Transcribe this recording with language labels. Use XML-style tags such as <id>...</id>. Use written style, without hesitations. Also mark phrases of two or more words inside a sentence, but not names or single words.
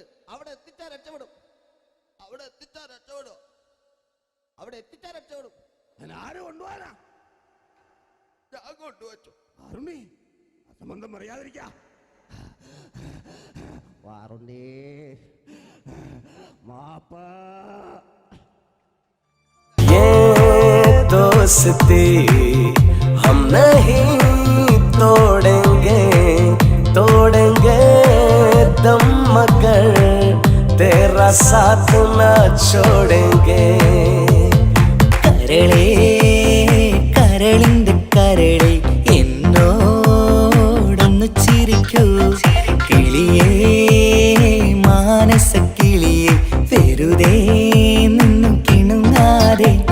<ml>അവിടെ എത്തിച്ചാൽ രക്ഷപ്പെടും. അവിടെ എത്തിച്ചാൽ രക്ഷപ്പെടും. ഞാൻ ആരും കൊണ്ടുപോകാനാ? ഞാൻ കൊണ്ടുവച്ചു. അരുണി, അസംബന്ധം അറിയാതിരിക്ക. വാറുണ്ണി, മാപ്പ.</ml> <hi>दोस्ती हम नहीं तोड़ेंगे दम मगर तेरा साथ ना छोड़ेंगे.</hi> <ml>കരളേ കരളിന്റെ കരളെ എന്നോടൊന്ന് ചിരിക്കൂ. കിളിയേ മാനസ കിളിയെ വെറുതെ നിന്നും കിണുങ്ങാതെ.</ml>